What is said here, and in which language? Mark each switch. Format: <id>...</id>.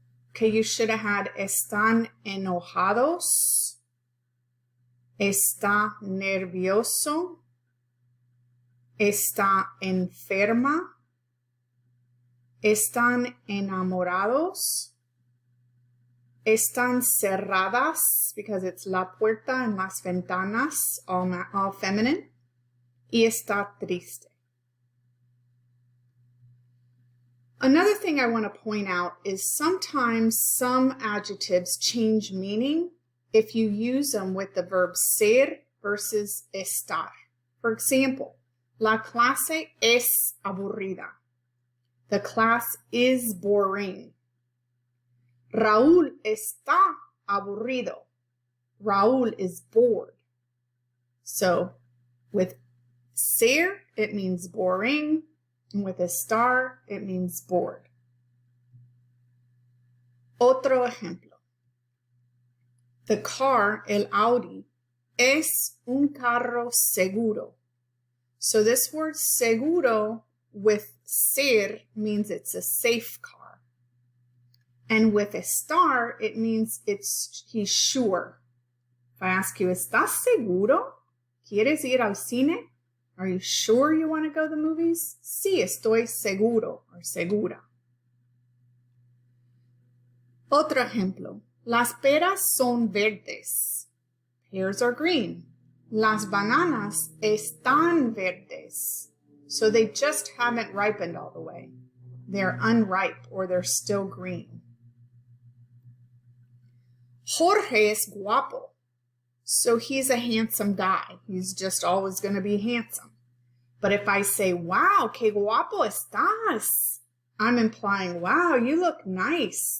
<en>Okay, you should have had</en> <es>están enojados, está nervioso, está enferma, están enamorados, están cerradas,</es> <en>because it's la puerta and las ventanas, all feminine,</en> <es>y está triste.</es> <en>Another thing I want to point out is sometimes some adjectives change meaning if you use them with the verb ser versus estar. For example,</en> <es>la clase es aburrida.</es> <en>The class is boring.</en> <es>Raúl está aburrido.</es> <en>Raúl is bored. So with ser, it means boring. And with estar, it means bored.</en> <es>Otro ejemplo.</es> <en>The car,</en> <es>el Audi, es un carro seguro.</es> <en>So this word seguro with ser means it's a safe car. And with estar, it means he's sure. If I ask you,</en> <es>¿estás seguro? ¿Quieres ir al cine?</es> <en>Are you sure you want to go to the movies?</en> <es>Sí, estoy seguro or segura. Otro ejemplo. Las peras son verdes.</es> <en>Pears are green.</en> <es>Las bananas están verdes.</es> <en>So they just haven't ripened all the way. They're unripe or they're still green.</en> <es>Jorge es guapo.</es> <en>So he's a handsome guy. He's just always going to be handsome. But if I say, wow,</en> <es>qué guapo estás,</es> <en>I'm implying, wow, you look nice.</en>